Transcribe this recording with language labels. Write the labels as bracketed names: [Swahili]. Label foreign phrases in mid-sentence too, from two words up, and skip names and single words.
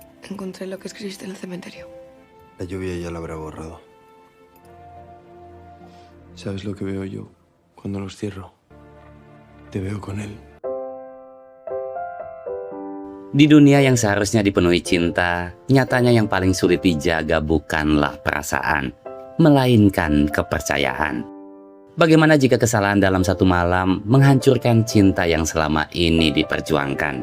[Spanish] encontré lo que escribiste en el cementerio. La lluvia ya lo habrá borrado. ¿Sabes lo que veo yo cuando los cierro? Te veo con él. [Indonesian] Di dunia yang seharusnya dipenuhi cinta, nyatanya yang paling sulit dijaga bukanlah perasaan, melainkan kepercayaan. Bagaimana jika kesalahan dalam satu malam menghancurkan cinta yang selama ini diperjuangkan?